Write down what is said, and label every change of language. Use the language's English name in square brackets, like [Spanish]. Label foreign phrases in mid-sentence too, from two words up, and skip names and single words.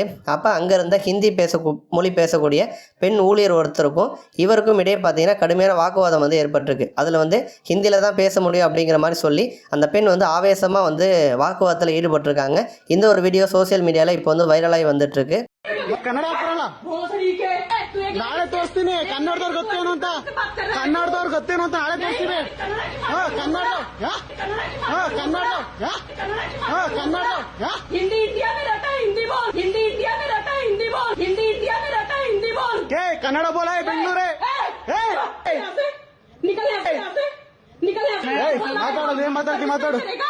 [Tamil] அப்போ அங்கே இருந்த ஹிந்தி மொழி பேசக்கூடிய பெண் ஊழியர் ஒருத்தருக்கும் இவருக்கும் இடையே பார்த்தீங்கன்னா கடுமையான வாக்குவாதம் ஏற்பட்டிருக்கு. அதில் ஹிந்தியில் தான் பேச முடியும் அப்படிங்கிற மாதிரி சொல்லி அந்த பெண் ஆவேசமாக வாக்குவாதத்தில் ஈடுபட்டிருக்காங்க. இந்த ஒரு வீடியோ சோசியல் மீடியாவில் இப்போ வைரலாகி வந்துட்டு இருக்கு. [Kannada] ಕನ್ನಡ ನಾಳೆ ತೋರಿಸ್ತೀನಿ. ಕನ್ನಡದವ್ರು ಗೊತ್ತೇನು ಅಂತ ನಾಳೆ ತೋರಿಸ್ತೀನಿ. ಕನ್ನಡ ಬೋಲ ಬೆಂಗಳೂರೇ ಮಾತಾಡೋದು ಏನ್ ಮಾತಾಡು